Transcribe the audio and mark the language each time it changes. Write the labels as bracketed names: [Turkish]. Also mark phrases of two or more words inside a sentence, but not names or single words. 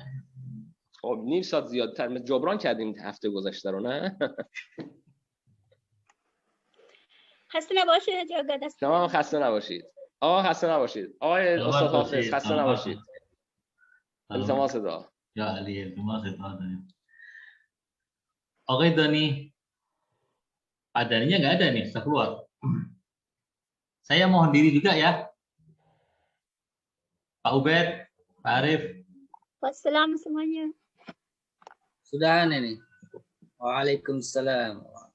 [Persian] خب نیم ساعت زیادتر جبران کردیم هفته گذشته رو، نه؟ خسته نباشید جاگرد. شما خسته نباشید. خسته نباشید. آقای استاد حافظ خسته نباشید. التماس دعا. Ya Ali, التماس دعا. [Indonesian] Oke Doni, Pak Daninya nggak ada nih, sudah keluar. Saya mohon diri juga ya. Pak Ubed, Pak Arif. Wassalam semuanya. Sudah ini. Waalaikumsalam.